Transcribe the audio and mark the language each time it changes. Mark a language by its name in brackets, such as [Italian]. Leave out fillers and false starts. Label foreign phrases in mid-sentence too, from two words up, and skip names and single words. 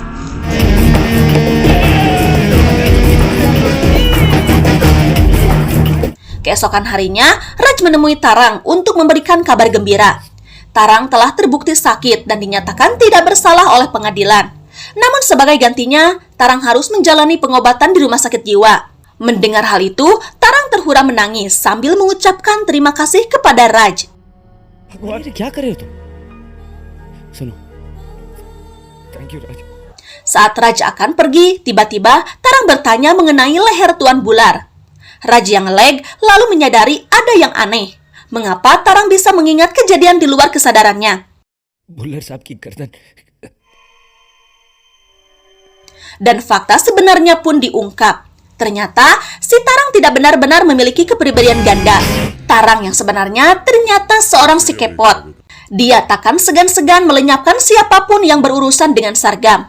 [Indonesian] Keesokan harinya, Raj menemui Tarang untuk memberikan kabar gembira. Tarang telah terbukti sakit dan dinyatakan tidak bersalah oleh pengadilan. Namun sebagai gantinya, Tarang harus menjalani pengobatan di rumah sakit jiwa. Mendengar hal itu, Tarang terhura menangis sambil mengucapkan terima kasih kepada Raj. [Hindi] क्या कर रहे हो तुम? सुनो. [English] Thank you, Raj. [Indonesian] Saat Raj akan pergi, tiba-tiba Tarang bertanya mengenai leher Tuan Bular. Raj yang leg lalu menyadari ada yang aneh. Mengapa Tarang bisa mengingat kejadian di luar kesadarannya? [Hindi] बुल्लर साहब की गर्दन. [Indonesian] Dan fakta sebenarnya pun diungkap. Ternyata si Tarang tidak benar-benar memiliki kepribadian ganda. Tarang yang sebenarnya ternyata seorang si kepot. Dia takkan segan-segan melenyapkan siapapun yang berurusan dengan Sargam.